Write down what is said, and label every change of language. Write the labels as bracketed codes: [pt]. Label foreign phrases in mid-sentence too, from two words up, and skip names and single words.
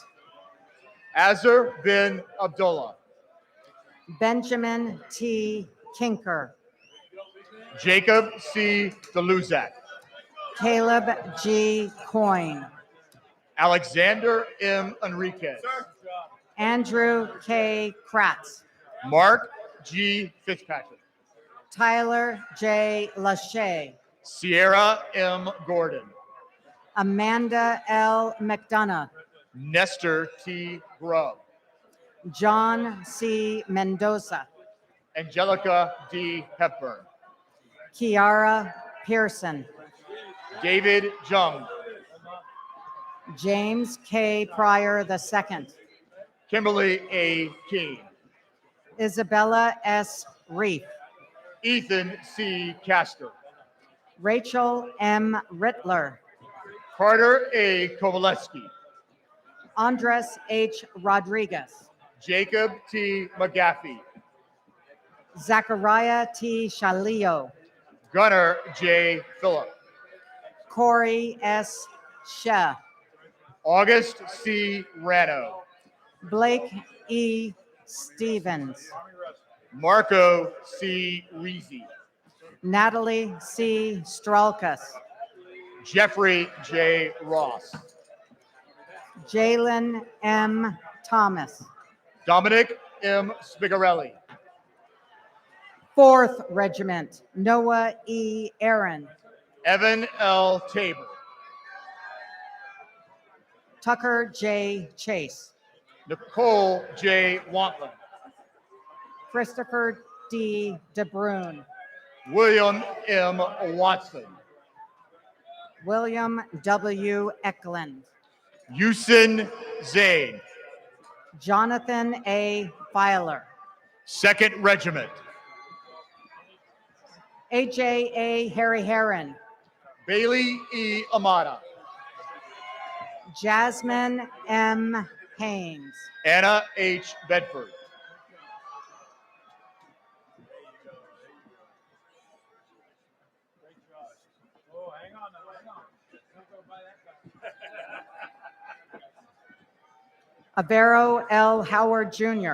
[en] Azar bin Abdullah. Benjamin T. Kinker. Jacob C. Deluzak. Caleb G. Coyne. Alexander M. Enriquez. Andrew K. Kratz. Mark G. Fitzpatrick. Tyler J. Lachey. Sierra M. Gordon. Amanda L. McDonough. Nestor T. Grubb. John C. Mendoza. Angelica D. Hepburn. Kiara Pearson. David Jung. James K. Pryor II. Kimberly A. King. Isabella S. Reef. Ethan C. Castor. Rachel M. Rittler. Carter A. Kovalevsky. Andres H. Rodriguez. Jacob T. McGaffey. Zachariah T. Shalio. Gunnar J. Phillip. Corey S. Sheh. August C. Rano. Blake E. Stevens. Marco C. Reezy. Natalie C. Stralkus. Jeffrey J. Ross. Jalen M. Thomas. Dominic M. Spigarelli. 4th Regiment, Noah E. Aaron. Evan L. Tabor. Tucker J. Chase. Nicole J. Wantland. Christopher D. DeBrune. William M. Watson. William W. Eklund. Yusin Zain. Jonathan A. Filer. 2nd Regiment. AJ A. Harry Heron. Bailey E. Amata. Jasmine M. Haynes. Anna H. Bedford. Avero L. Howard Jr.